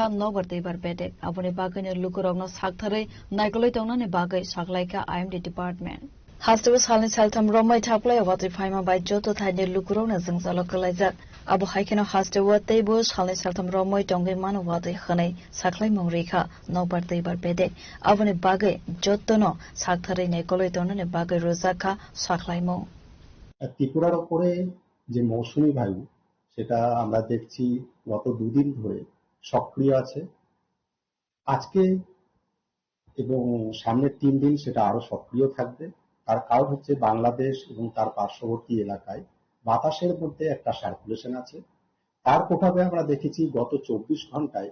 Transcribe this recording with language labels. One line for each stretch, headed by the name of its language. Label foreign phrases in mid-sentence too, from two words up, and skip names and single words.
Kok Borok: नबर दैबार बेदेक आबोनि बागैनो लुकुरावनो सागथारै नायगलै दंनानै बागै साख्लायका IMD डिपार्टमेन्ट हास्टेबो सालनि सालथामराव मै थाप्लाय वादै फाइमा बाय जतो थाइने लुकुरावनो जोंजालो कलाइजाक आबो हाइकेनो हास्टेबो तैबो सालनि सालथामराव मै दंगै मानो वादै खनै साख्लायमं रेखा नबर दैबार बेदेक आबोनि बागै जतोनो सागथारै नायगलै दंनानै बागै रोजाखा साख्लायमं
Bangla: ত্রিপুরার উপরে যে মৌসুমী বায়ু সেটা আমরা দেখছি গত দুদিন ধরে সক্রিয় আছে আজকে এবং সামনের 3 দিন সেটা আরো সক্রিয় থাকবে তার কারণ হচ্ছে বাংলাদেশ এবং তার পার্শ্ববর্তী এলাকায় বাতাসের মধ্যে একটা সার্কুলেশন আছে তার প্রভাবে আমরা দেখেছি গত 24 ঘন্টায়